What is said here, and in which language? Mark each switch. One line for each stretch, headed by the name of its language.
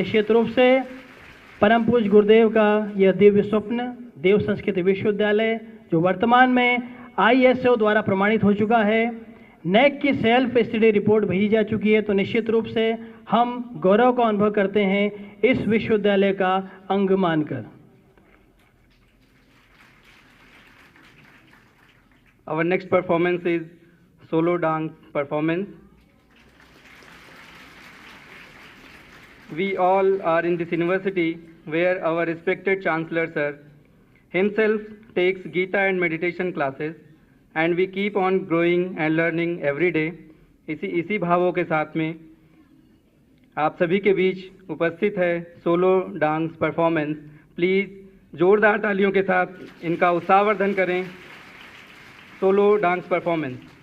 Hindi: निश्चित रूप से परम पूज्य गुरुदेव का यह दिव्य स्वप्न देव संस्कृति विश्वविद्यालय जो वर्तमान में ISO द्वारा प्रमाणित हो चुका है, NAAC की सेल्फ स्टडी रिपोर्ट भेजी जा चुकी है, तो निश्चित रूप से हम गौरव का अनुभव करते हैं इस विश्वविद्यालय का अंग मानकर।
English: Our next performance is solo dance performance. We all are in this university where our respected Chancellor Sir himself takes Gita and meditation classes, and we keep on growing and learning every day.
Hindi: इसी भावों के साथ में आप सभी के बीच उपस्थित है सोलो डांस परफॉर्मेंस। प्लीज़ जोरदार तालियों के साथ इनका उत्साहवर्धन करें। Solo dance performance.